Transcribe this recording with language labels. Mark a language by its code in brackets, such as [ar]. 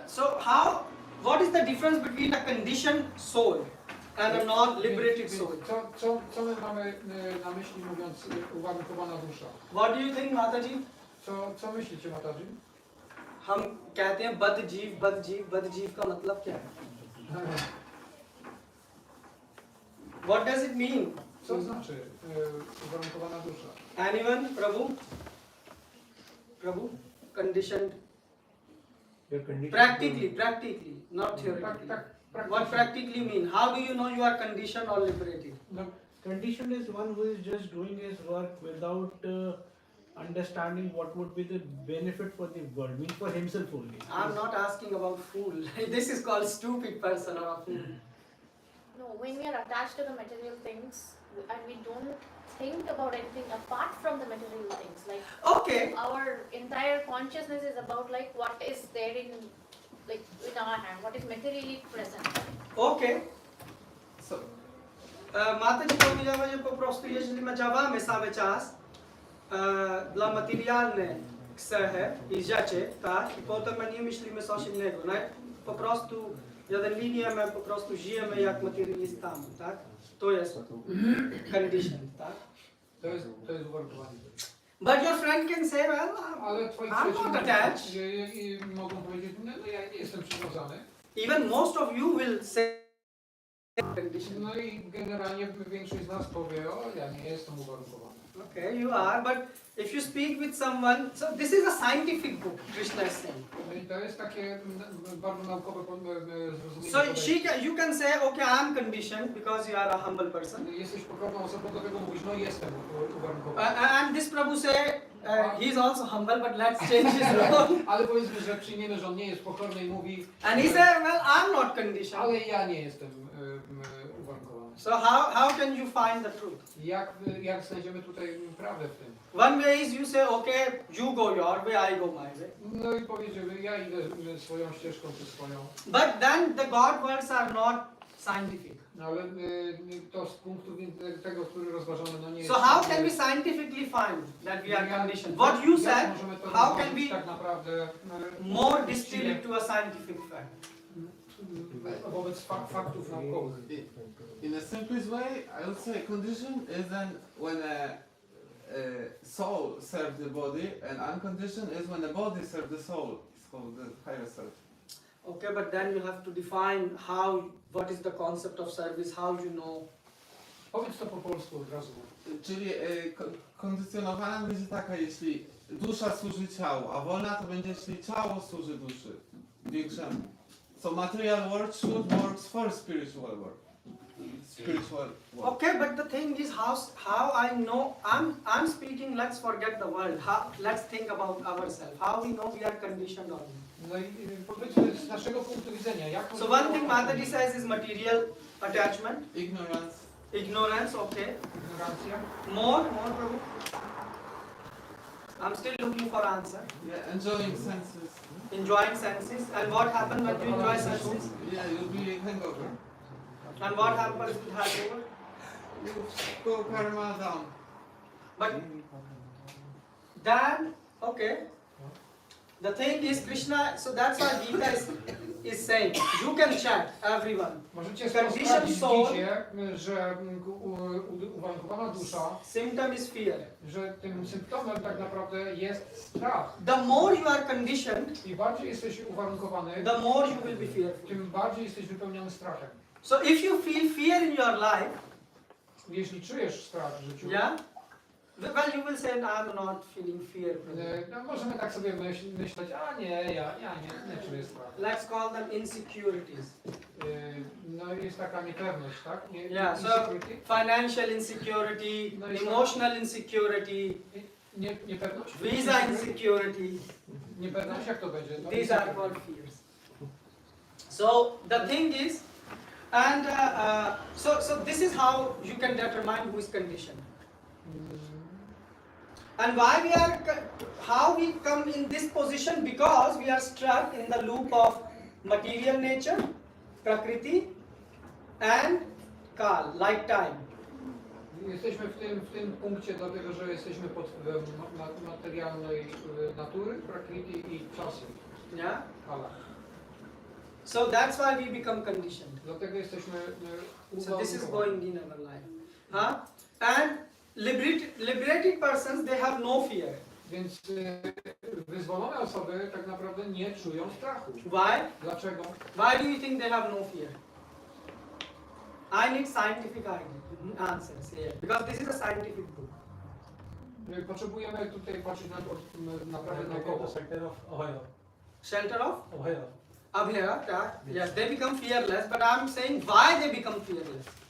[en] So what is the difference between a conditioned soul and a non-liberated soul? [pl] Co my mamy na myśli, mówiąc uwarunkowana dusza? [en] What do you think, Mataji? [pl] Co myślicie, Mataji? [hi] हम कहते हैं बद जीव का मतलब क्या है? [en] What does it mean? [pl] Co znaczy uwarunkowana dusza? [en] Anyone? Prabhu? Conditioned? Your condition. Practically, not theoretically. What [pl] Praktycznie. [en] practically mean? How do you know you are conditioned or liberated? No, conditioned is one who is just doing his work without understanding what would be the benefit for the world, means for himself only. I'm not asking about fool. This is called stupid person or a fool. No, when we are attached to the material things and we don't think about anything apart from the material things, like Okay. our entire consciousness is about like what is there in our hand, what is materially present. Okay. So, [pl] Mataji powiedziała, że po prostu jeżeli my działamy cały czas dla materialne cechy i rzeczy, tak? I potem my nie myślimy coś innego, nie? Po prostu jeden linia, my po prostu żyjemy jak materialistami, tak? To jest condition, tak? To jest uwarunkowanie. [en] But your friend can say, well, [pl] Ale twoi [en] I'm not attached. [pl] przyjaciele mogą powiedzieć, no ja nie jestem przywiązany. [en] Even most of you will say conditioned. [pl] No i generalnie większość z nas powie, o ja nie jestem uwarunkowany. [en] Okay, you are, but if you speak with someone, so this is a scientific book, Krishna is saying. [pl] No i to jest takie bardzo naukowe zrozumienie. [en] So [pl] podejścia. [en] you can say, okay, I am conditioned because you are a humble person. [pl] Jesteś pokorną osobą, dlatego mówisz, no jestem uwarunkowany. [en] And this Prabhu say, he is also humble, but let's change his role. [pl] Ale powiedzmy, że przyjmiemy, że on nie jest pokorny i mówi, [en] And he said, well, I'm not conditioned. [pl] ale ja nie jestem uwarunkowany. [en] So how can you find the truth? [pl] Jak znajdziemy tutaj prawdę w tym? [en] One way is you say, okay, you go your way, I go my way. [pl] No i powiedz, że ja idę swoją ścieżką, ty swoją. [en] But then the God words are not scientific. [pl] No ale to z punktu tego, który rozważamy, no nie jest... [en] So how can we scientifically find that we are conditioned? What you said, how can we [pl] tak naprawdę [en] more distill it to a scientific fact? [pl] wobec faktów naukowych. [en] In the simplest way, I would say condition is then when a soul serves the body, and unconditioned is when the body serves the soul. It's called the higher self. Okay, but then you have to define what is the concept of service, how you know. [pl] Powiedz to po polsku od razu. Czyli kondycjonowana będzie taka, jeśli dusza służy ciału, a wolna to będzie, jeśli ciało służy duszy większemu. [en] So material work should work for spiritual work. Spiritual work. Okay, but the thing is how I know, I'm speaking, let's forget the world, let's think about ourselves, how we know we are conditioned or not. [pl] No i powiedzmy z naszego punktu widzenia, jak... [en] So one thing Mataji says is material attachment. Ignorance. Okay. [pl] Ignorancja. [en] More, Prabhu. I'm still looking for answer. Yeah, enjoying senses. Enjoying senses. And what happens when you enjoy senses? Yeah, you'll be hangover. And what happens with hangover? You go karma down. But then, okay. The thing is Krishna, so that's why Gita is saying, you can check, everyone. [pl] Możecie [en] Conditioned [pl] sprawdzić w [en] soul, [pl] Gicie, że uwarunkowana dusza, [en] symptom is fear. [pl] że tym symptomem tak naprawdę jest strach. [en] The more you are conditioned, [pl] Im bardziej jesteś uwarunkowany, [en] the more you will be fearful. [pl] tym bardziej jesteś wypełniony strachem. [en] So if you feel fear in your life, [pl] Jeśli czujesz strach w życiu, [en] yeah, well you will say, I'm not feeling fear. [pl] no możemy tak sobie myśleć, a nie, ja nie czuję strachu. [en] Let's call them insecurities. [pl] No jest taka niepewność, tak? [en] Yeah, so financial insecurity, [pl] No i [en] emotional insecurity, [pl] niepewność? [en] visa insecurity. [pl] Niepewność, jak to będzie? No, [en] These are called fears. So the thing is, and so this is how you can determine who is conditioned. And why how we come in this position? Because we are stuck in the loop of material nature, prakriti, and kal, like time. [pl] Jesteśmy w tym punkcie dlatego, że jesteśmy pod wpływem materialnej natury, prakriti i czasu. [en] Yeah. [pl] Kala. [en] So that's why we become conditioned. [pl] Dlatego jesteśmy [en] So this is going in our life. Huh? And liberated persons, they have no fear. [pl] Więc wyzwolone osoby tak naprawdę nie czują strachu. [en] Why? [pl] Dlaczego? [en] Why do you think they have no fear? I need scientific answers here because this is a scientific book. [pl] Potrzebujemy tutaj patrzeć na prawdę naukową. [en] Shelter of? Abhaya, tak? Yes, they become fearless, but I'm saying why they become fearless.